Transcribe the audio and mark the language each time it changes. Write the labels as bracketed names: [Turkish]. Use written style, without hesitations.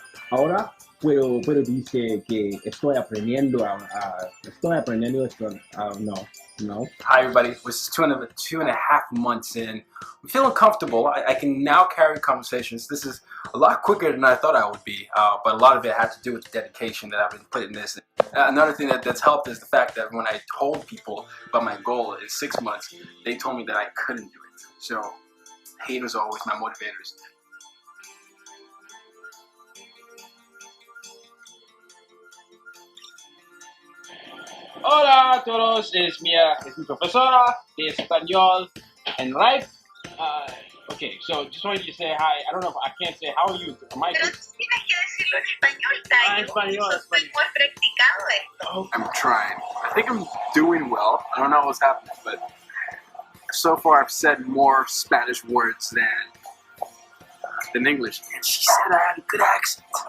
[Spanish] Ahora puedo decir que estoy aprendiendo esto, no. No. [English] Hi everybody, we're just two and a half months in. I'm feeling comfortable. I can now carry conversations. This is a lot quicker than I thought I would be, but a lot of it had to do with the dedication that I've been putting in this. Another thing that's helped is the fact that when I told people about my goal in 6 months, they told me that I couldn't do it. So, haters are always my motivators. [Spanish] Hola a todos, es mi profesora de español en Rype. [English] Okay, so just wanted to say hi. I don't know if I can't say how are you. [Spanish] Pero tienes que decirlo en español, Tayo. Español. Soy muy practicado esto. [English] I'm trying. I think I'm doing well. I don't know what's happening, but so far I've said more Spanish words than English. And she said I had a good accent.